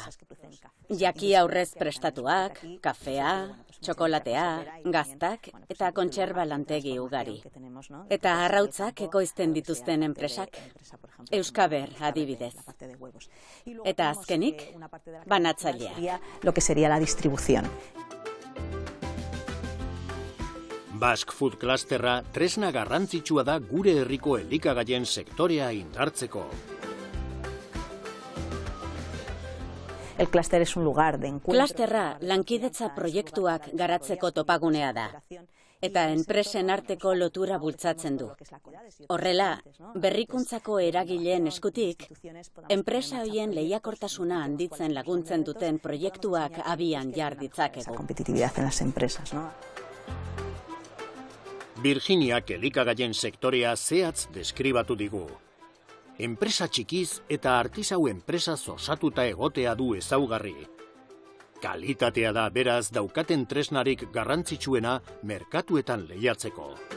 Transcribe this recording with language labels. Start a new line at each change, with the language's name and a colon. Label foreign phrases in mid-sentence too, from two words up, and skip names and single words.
Basque: Jaki aurrez prestatuak, kafea, txokolatea, gaztak eta kontserba lantegi ugari. Eta arrautzak ekoizten dituzten enpresak, Euskaber adibidez. Eta azkenik, banatzailea.
Spanish: Lo que sería la distribución.
Basque: Basque Food Clusterra tresna garrantzitsua da gure herriko elikagaien sektorea indartzeko.
Spanish: El clúster es un lugar de encuentro.
Basque: Klasterra lankidetza proiektuak garatzeko topagunea da, eta enpresen arteko lotura bultzatzen du. Horrela, berrikuntzako eragileen eskutik, enpresa hoien lehiakortasuna handitzen laguntzen duten proiektuak abian jar ditzakegu.
Spanish: Competitividad en las empresas, ¿no?
Basque: Virginiak elikagaien sektorea zehatz deskribatu digu. Enpresa txikiz eta artisau enpresa osatuta egotea du ezaugarri. Kalitatea da beraz daukaten tresnarik garrantzitsuena merkatuetan lehiatzeko.